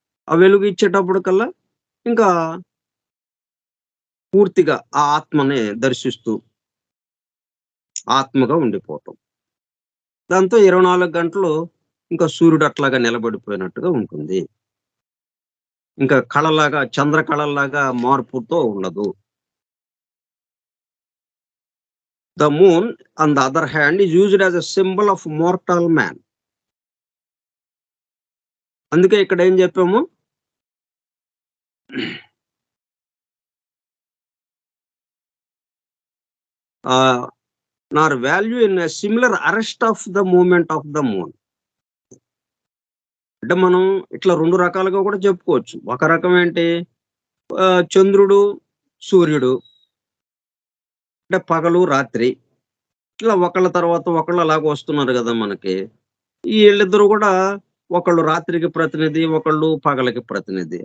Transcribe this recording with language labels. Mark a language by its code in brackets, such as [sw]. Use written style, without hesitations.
[te] ఆ వెలుగు ఇచ్చేటప్పటికల్లా ఇంకా పూర్తిగా ఆ ఆత్మని దర్శిస్తూ ఆత్మగా ఉండిపోవటం. దాంతో 24 గంటలు ఇంకా సూర్యుడు అట్లాగా నిలబడిపోయినట్టుగా ఉంటుంది. ఇంకా కళలాగా చంద్రకళల్లాగా మార్పుతో ఉండదు. [en] The moon, on the other hand, is used as a symbol of mortal man. [te] అందుకే ఇక్కడ ఏం చెప్పాము? [en] nor value in a similar arrest of the movement of the moon. [te] అంటే మనం ఇట్లా 2 రకాలుగా కూడా చెప్పుకోవచ్చు. ఒక రకం ఏంటి? చంద్రుడు, సూర్యుడు అంటే పగలు, రాత్రి ఇట్లా ఒకళ్ళ తర్వాత ఒకళ్ళు అలాగ వస్తున్నారు కదా మనకి. ఈళ్ళిద్దరూ కూడా ఒకళ్ళు రాత్రికి ప్రతినిధి, ఒకళ్ళు పగలకి ప్రతినిధి.